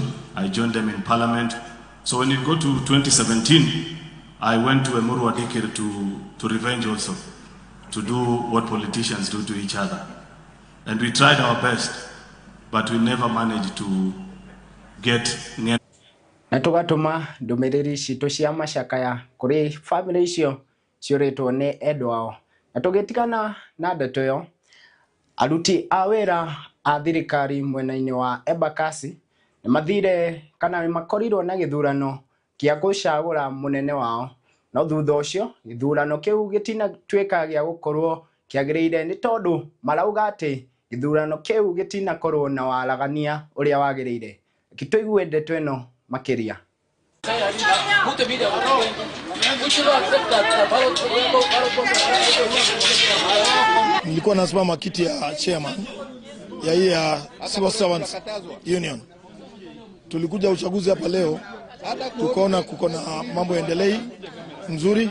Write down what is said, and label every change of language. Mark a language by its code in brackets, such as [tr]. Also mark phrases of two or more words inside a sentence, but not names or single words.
[en] I joined them in Parliament. So when you go to 2017, I went to Emuru Wadikir to revenge also, to do what politicians do to each other. And we tried our best, but we never managed to get near. [ki] Na tugatuma ndumiriri citu cia macakaya kuri family icio ciuritwo ni endwao. Na tugitikana na ndeto yo, aruti a wira a thirikari mwena-ini wa Embakasi ni mathire kana ni makorirwo na githurano kia gucagura munene wao. No thutha ucio githurano kiu gitina twika gia gukorwo kiagirire ni tondu marauga ati githurano kiu gitina korwo na waragania uria wagirire. Kituigue ndeto ino makiria. [sw] Nilikuwa nasimama kiti ya chairman ya hii ya Civil Servants Union. Tulikuja uchaguzi hapa leo, tukaona kuko na mambo yaendelei nzuri.